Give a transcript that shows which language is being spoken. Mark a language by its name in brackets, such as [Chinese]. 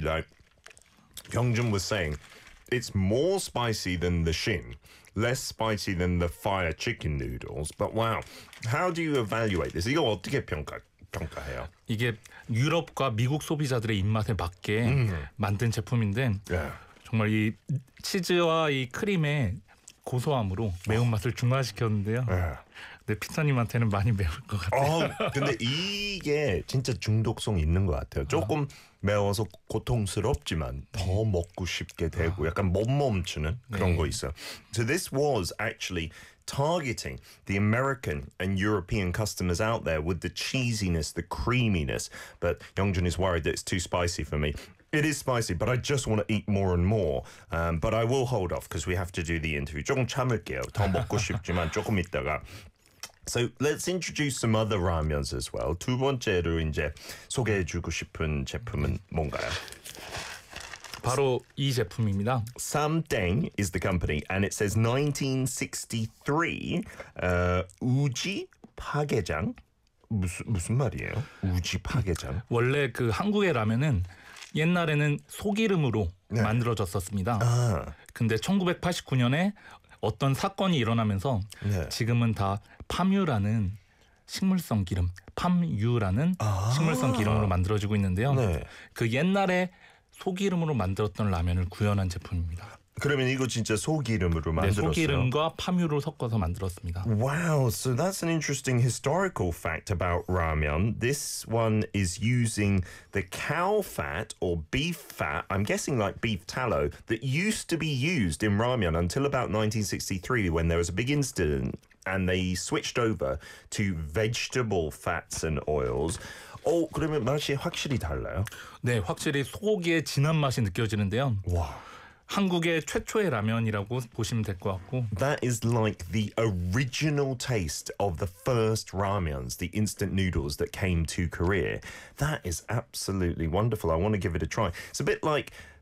[English] Like Yongjun was saying, it's more spicy than the Shin, less spicy than the fire chicken noodles. But wow, how do you evaluate this? [Korean] 이거 어떻게 평가해요? 이게 유럽과 미국 소비자들의 입맛에 맞게 만든 제품인데 [English] yeah. [Korean] 정말 이 치즈와 이 크림의 고소함으로 매운맛을 중화시켰는데요. 네. 근데 피터님한테는 많이 매울 것 같아요. 근데 이게 진짜 중독성 있는 것 같아요. 조금 매워서 고통스럽지만 더 먹고 싶게 되고 약간 못 멈추는 그런 네. 거 있어요. [English] So this was actually targeting the American and European customers out there with the cheesiness, the creaminess. But Yongjun is worried that it's too spicy for me. It is spicy, but I just want to eat more and more. But I will hold off because we have to do the interview. [Korean] 조금 참을게요. 더 먹고 싶지만 조금 있다가. [English] So let's introduce some other ramyuns as well. [Korean] 두 번째로 이제 소개해주고 싶은 제품은 뭔가요? 바로 이 제품입니다. [English] Samdaeng is the company, and it says 1963 우지 파게장. [Korean] 무슨 말이에요? 우지 파게장. 원래 그 한국의 라면은 옛날에는 소기름으로 네. 만들어졌었습니다. 아. 근데 1989년에 어떤 사건이 일어나면서 네. 지금은 다 팜유라는 식물성 기름, 팜유라는 아. 식물성 기름으로 만들어지고 있는데요. 네. 그 옛날에 소기름으로 만들었던 라면을 구현한 제품입니다. 그러면 이거 진짜 소기름으로 만들었어요? 네, 소기름과 팜유를 섞어서 만들었습니다. [English] Wow, so that's an interesting historical fact about ramen. This one is using the cow fat or beef fat, I'm guessing like beef tallow, that used to be used in ramen until about 1963 when there was a big incident and they switched over to vegetable fats and oils. [Korean] 그러면 맛이 확실히 달라요? 네, 확실히 소고기의 진한 맛이 느껴지는데요. 와. 한국의 최초의 라면이라고 보시면 될 것 같고 [English] That is like the original taste of the first ramyuns, the instant noodles that came to Korea. That is absolutely wonderful. I want to give it a try. It's a bit like